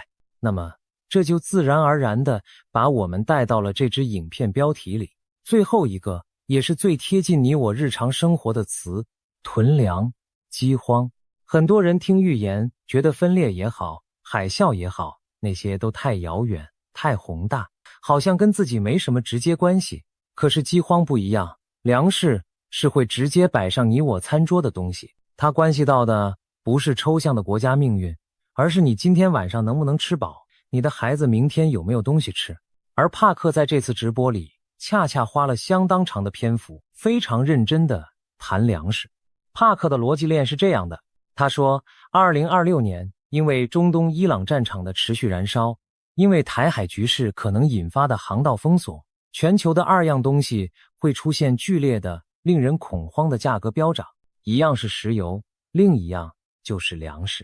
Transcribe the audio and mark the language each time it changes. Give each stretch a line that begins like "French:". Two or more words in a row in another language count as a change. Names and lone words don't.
Chinese: 那麼這就自然而然地把我們帶到了這支影片標題裡，最後一個也是最貼近你我日常生活的詞：囤糧、饑荒。很多人听預言覺得分裂也好，海嘯也好，那些都太遙遠、太宏大，好像跟自己沒什麼直接關係。可是饑荒不一樣，糧食是會直接擺上你我餐桌的東西，它關係到的不是抽象的國家命運，而是你今天晚上能不能吃飽，你的孩子明天有沒有東西吃。而帕克在這次直播裡恰恰花了相當長的篇幅，非常認真地談糧食。帕克的邏輯鏈是這樣的，他說2026年因為中東伊朗戰場的持續燃燒，因為台海局勢可能引發的航道封鎖，全球的2樣東西會出現劇烈的、令人恐慌的價格飆漲，一樣是石油，另一樣就是糧食。